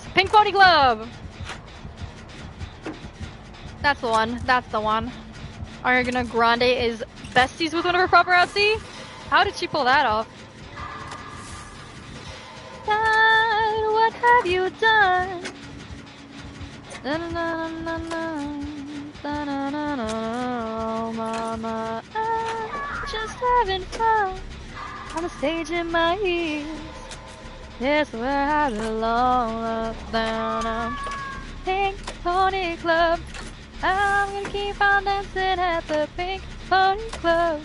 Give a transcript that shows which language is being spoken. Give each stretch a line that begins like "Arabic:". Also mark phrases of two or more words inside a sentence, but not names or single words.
English: Pink Pony Glove! That's the one. That's the one. Ariana Grande is besties with one of her paparazzi? How did she pull that off? God, what have you done? Na na na na na. Oh, mama, I'm just having fun on the stage in my heels. Yes, where I belong, up down on Pink Pony Club. I'm gonna keep on dancing at the Pink Pony Club.